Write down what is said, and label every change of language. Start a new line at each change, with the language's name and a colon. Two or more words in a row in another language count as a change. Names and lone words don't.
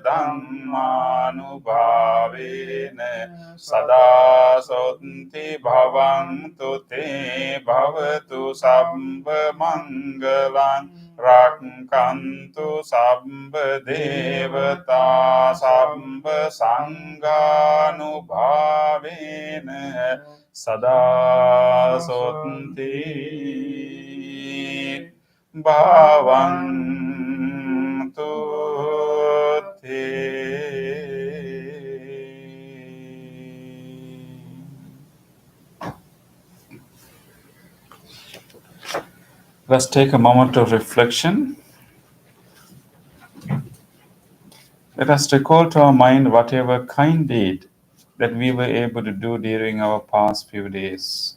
Pali: ධම්මානුභාවේන සදා සොත්ති භවන්තු තේ භවතු සම්බ මංගලං රක්ඛන්තු සම්බ දේවතා සම්බ සංඝානුභාවේන සදා සොත්ති භවන්තු තේ.
English: Let's take a moment of reflection. Let us recall to our mind whatever kind deed that we were able to do during our past few days.